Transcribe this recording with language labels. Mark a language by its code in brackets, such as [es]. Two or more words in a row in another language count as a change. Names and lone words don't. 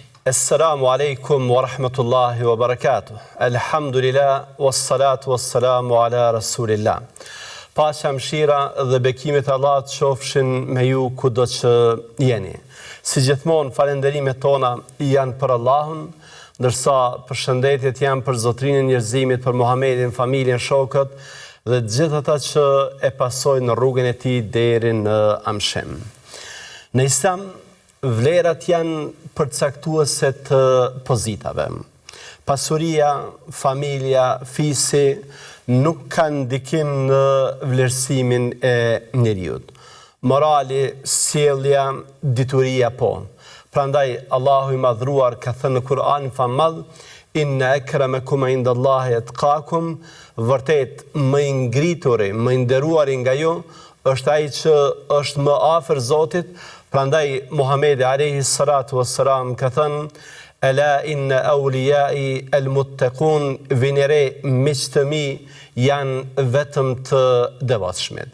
[ar] السلام عليكم ورحمة الله وبركاته الحمد لله والصلاة والسلام على رسول الله. [sq] Paqja, mëshira dhe bekimet e Allahut qofshin me ju kudo që jeni. Si gjithmonë, falenderimet tona janë për Allahun, ndërsa përshëndetjet janë për Zotrinin e njerëzimit, për Muhamedin, familjen, shokët dhe gjithë ata që e pasojnë në rrugën e tij deri në amshim. Në Islam, vlerat janë përcaktuese të pozitave. Pasuria, familja, fisi nuk kanë ndikim në vlerësimin e njeriut. Morali, sjellja, dituria po. Prandaj Allahu i madhruar ka thënë në Kur'an famadh, [ar] إن أكرمكم عند الله أتقاكم, [sq] vërtet më i ngrituri, më i nderuari nga ju është ai që është më afër Zotit. Prandaj Muhamedi [ar] عليه الصلاة والسلام [sq] ka thënë [ar] ألا إن أوليائي المتقون, [sq] vinere miqtë mi janë vetëm të devotshmit.